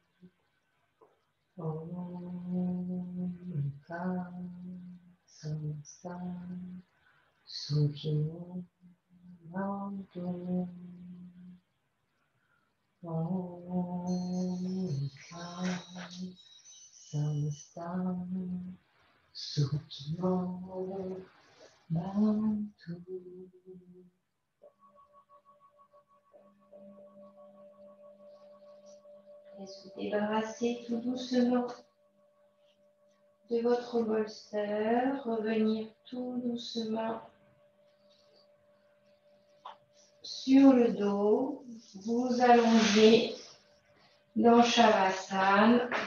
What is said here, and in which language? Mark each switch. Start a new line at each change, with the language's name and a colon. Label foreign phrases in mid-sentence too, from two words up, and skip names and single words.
Sanskrit: ॐ क समस्त सुखिनो भवन्तु. ॐ क समस्त सुखिनो भवन्तु.
French: Laissez vous débarrasser tout doucement de votre bolster, revenir tout doucement sur le dos, vous allongez dans Shavasana.